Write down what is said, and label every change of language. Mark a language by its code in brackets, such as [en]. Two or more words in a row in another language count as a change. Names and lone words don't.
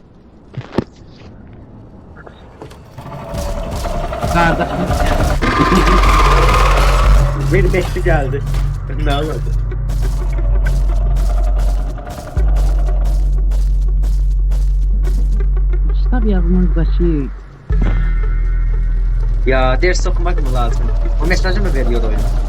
[az] Qardaşım. Bir beşli gəldi. Nə oldu? Kitab yazmaqdakı [tr] Ya ders okumak mı lazım? O mesajı mı veriyor oyun?